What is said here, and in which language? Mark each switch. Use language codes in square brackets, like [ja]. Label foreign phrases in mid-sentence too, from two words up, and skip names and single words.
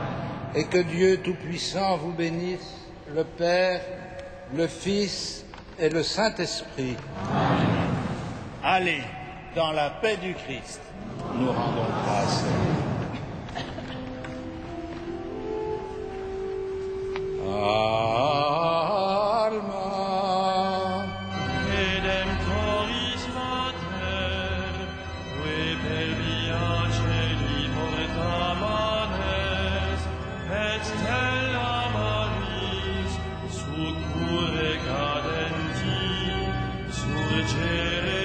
[fr] Et que Dieu Tout-Puissant vous bénisse, le Père, le Fils et le Saint-Esprit. Amen. Allez, dans la paix du Christ, nous rendons grâce. [la] Alma Redemptoris Mater, que per via celi porta manes, et stella Maris, succurre cadenti, surge